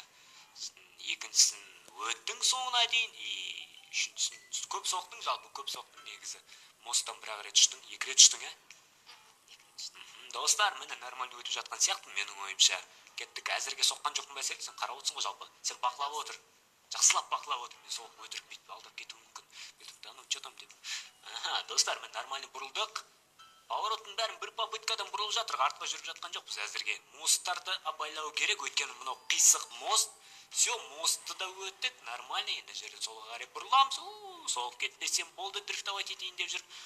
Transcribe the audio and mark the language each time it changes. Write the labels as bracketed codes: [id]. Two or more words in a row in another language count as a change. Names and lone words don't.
[kk] Екіншісін өттің соңына дейін, үшіншісін көп соқтың, жалпы көп соқтың негізі. Мосттан бір-ақ рет ұштың, 2 рет ұштың, Достар, міне нормально өтіп жатқан сияқты менің ойымша. Кеттік, әзірге соққан жоқпын ба сен қарап отырсың ғой жалпы. Сен бақылап отыр. Жақсылап бақылап отыр. Мен соғып өтірік бүйтіп алдап кетуім мүмкін. [ru] Да ну что там деп. [kk] Достар, мен нормально бұрылдық. Павороттың бәрін бір попыткадан бұрылып жатыр. Артқа жүріп жатқан жоқпыз әзірге. Мосттарды абайлау керек, өйткені мынау қисық мост. Все, мостты да өттік. Нормально, енді жерден солға қарай бұрыламыз. Соғып кетпесем болды, дрифтовать етейін деп жүріп.